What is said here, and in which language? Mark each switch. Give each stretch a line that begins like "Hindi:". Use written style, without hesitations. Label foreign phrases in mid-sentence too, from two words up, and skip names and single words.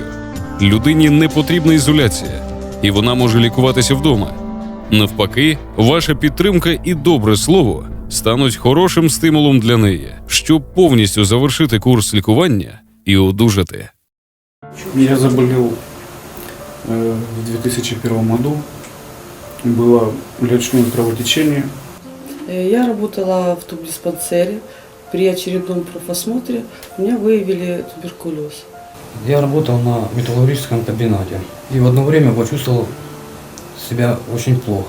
Ukrainian: Людині не потрібна ізоляція, і вона може лікуватися вдома. Навпаки, ваша підтримка і добре слово стануть хорошим стимулом для неї, щоб повністю завершити курс лікування і одужати.
Russian: Я заболел в 2001 году. Было легочное кровотечение. Я работала в тубдиспансере. При очередном профосмотре у меня выявили туберкулез. Я работал на металлургическом комбинате и в одно время почувствовал себя очень плохо.